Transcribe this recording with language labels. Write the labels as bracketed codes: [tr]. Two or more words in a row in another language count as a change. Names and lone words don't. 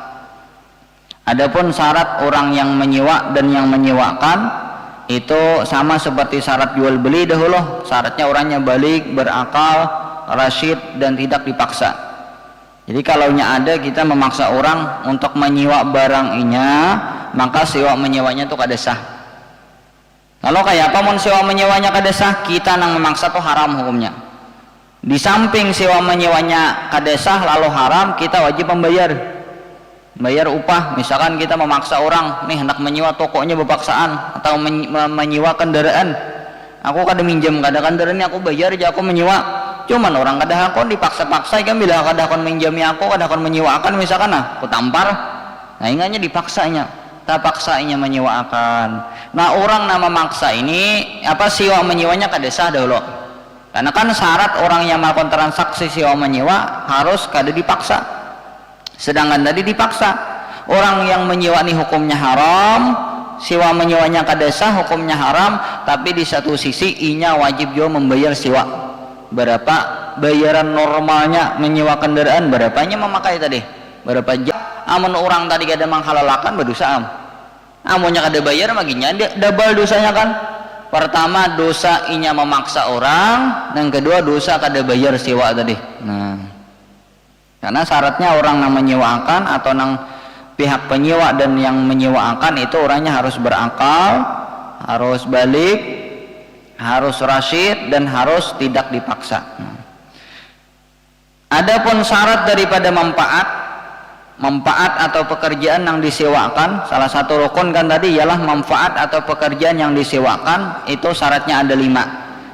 [id] Adapun syarat orang yang menyewa dan yang menyewakan itu sama seperti syarat jual beli dahulu. Syaratnya orangnya balik, berakal, rasyid dan tidak dipaksa. [bjn] Jadi kalaunya ada kita memaksa orang untuk menyewa barangnya, maka sewa menyewanya itu kada sah. Kalau kayak apa mau sewa menyewanya kada sah, kita nang memaksa tuh haram hukumnya. Di samping sewa menyewanya kada sah lalu haram, kita wajib membayar upah. Misalkan kita memaksa orang nih hendak menyewa tokonya berpaksaan atau menyewa kendaraan, aku kada minjem kada kendaraannya, aku bayar aja, aku menyewa. Cuman orang kada hakon dipaksa-paksa kan, bila kada hakon minjami aku, kada hakon menyewakan misalkan, aku tampar. Nah ingatnya dipaksanya, tak paksanya menyewakan. Nah orang nama maksa ini sewa menyewanya kada sah dahulu. Karena kan syarat orang yang melakukan transaksi sewa menyewa harus kada dipaksa. Sedangkan tadi dipaksa. Orang yang menyewa ini hukumnya haram, sewa menyewanya kada sah, hukumnya haram. Tapi di satu sisi inya wajib juga membayar sewa. Berapa bayaran normalnya menyewa kendaraan, berapanya memakai tadi, berapa jam. Amun orang tadi kada menghalalakan berdosa amunnya kada bayar maginya double dosanya kan. Pertama dosa inya memaksa orang, dan kedua dosa kada bayar sewa tadi. Nah karena syaratnya orang yang menyewakan atau nang pihak penyewa dan yang menyewakan itu orangnya harus berakal, harus balik, harus rasyid dan harus tidak dipaksa. [id] Adapun syarat daripada manfaat atau pekerjaan yang disewakan, salah satu rukun kan tadi ialah manfaat atau pekerjaan yang disewakan, itu syaratnya ada 5.